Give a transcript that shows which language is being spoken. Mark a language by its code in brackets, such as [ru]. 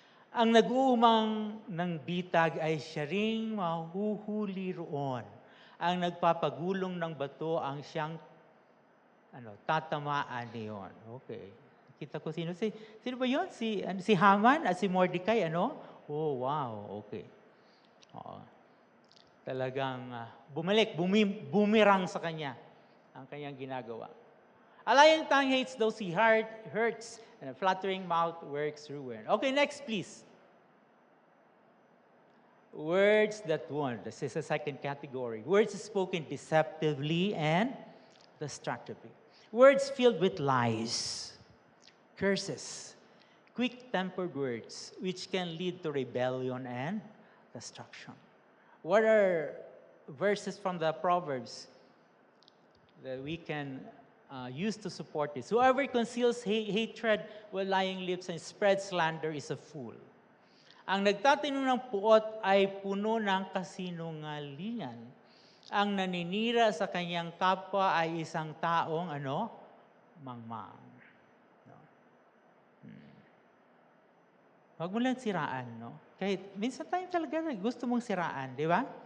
[tl] Ang nag-uumang ng bitag ay siya ring mahuhuli roon. Ang nagpapagulong ng bato ang siyang tatamaan niyon. Okay. Kita ko sino ba yun? Si Haman at si Mordecai, Oh, wow. Okay. Oo. Talagang bumirang sa kanya ang kanyang ginagawa. [en] A lying tongue hates those he hurts, and a flattering mouth works ruin. Okay, next please. Words that wound. This is a second category. Words spoken deceptively and destructively. Words filled with lies, curses, quick-tempered words, which can lead to rebellion and destruction. What are verses from the Proverbs that we can use to support this? Whoever conceals hatred with lying lips and spreads slander is a fool. [tl] Ang nagtatanong ng puot ay puno ng kasinungalingan. Ang naninira sa kanyang kapwa ay isang taong mangmang. No? Huwag mo lang siraan, no? Kahit minsan tayo talaga gusto mong siraan, di ba?